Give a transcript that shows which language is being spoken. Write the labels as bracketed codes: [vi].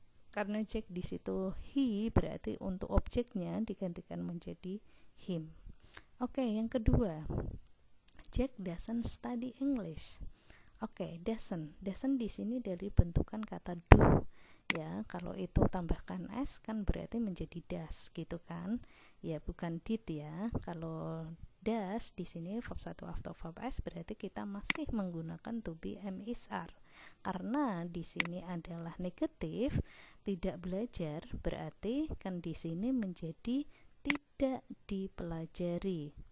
[id] Karena Jack di situ he, berarti untuk objeknya digantikan menjadi him. Oke, yang kedua. [en] Jack doesn't study English. [id] Oke, doesn't di sini dari bentukan kata do. Ya, kalau itu tambahkan s kan berarti menjadi does gitu kan. Ya, bukan did ya. Kalau does di sini verb 1 atau verb s berarti kita masih menggunakan to be am is are. Karena di sini adalah negatif, tidak belajar, berarti kan di sini menjadi tidak dipelajari.